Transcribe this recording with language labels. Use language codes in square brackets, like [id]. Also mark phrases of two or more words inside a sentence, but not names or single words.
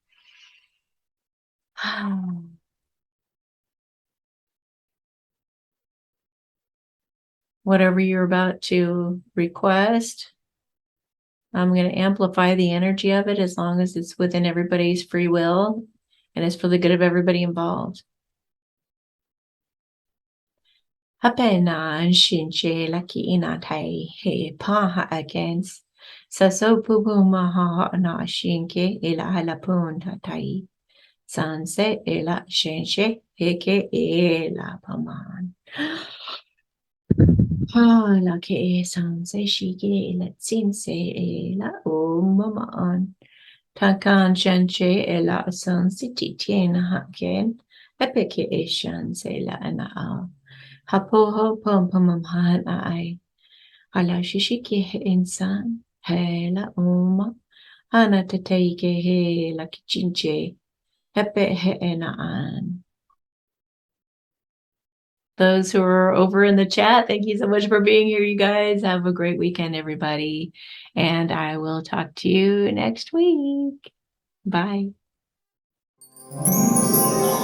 [en] Whatever you're about to request, I'm going to amplify the energy of it as long as it's within everybody's free will and it's for the good of everybody involved. Hapena shinche laki ina tai he paha against saso pupu maha na shinke ila halapun tai sanse ila shinche heke ila paman. La ke sanse shike ila tsinse ila umaman. Takan shanche ila sanse titien haken epeke shanse ila ana. Hapoho pom pom han ai. Ala shishiki he insan. He la uma. Ana teteike he la kichinche. Hepe he enaan. Those who are over in the chat, thank you so much for being here, you guys. Have a great weekend, everybody. And I will talk to you next week. Bye.